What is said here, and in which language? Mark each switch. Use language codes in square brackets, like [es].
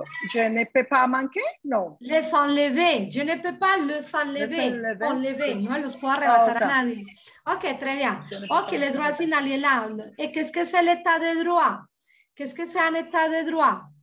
[fr] Je ne peux pas manquer, non. Les enlever, je ne peux pas les enlever. [es] Enlever, no los puedo arrebatar a nadie. [fr] Ok, très bien. Ok, les droits inaliénables. Et qu'est-ce que c'est l'état de droit? Qu'est-ce que c'est un état de droit?